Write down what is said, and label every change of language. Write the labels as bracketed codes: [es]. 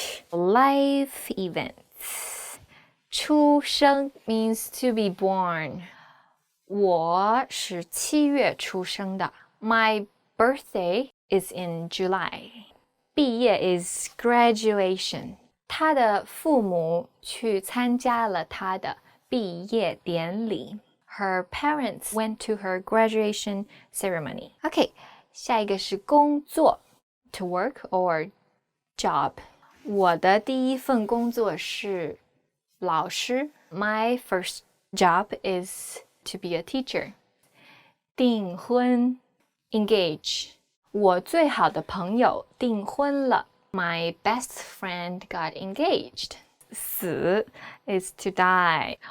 [en] Life events. 出生 means to be born. [zh] 我是7月出生的。 [en] My birthday is in July. 毕业 is graduation. [zh] 他的父母去参加了他的毕业典礼. [en] Her parents went to her graduation ceremony. Okay, [zh] 下一个是工作 [en] to work or job. [zh] 我的第一份工作是老师. [en] My first job is to be a teacher. [zh] 订婚 engage. 我最好的朋友订婚了. [en] My best friend got engaged. 死 is to die.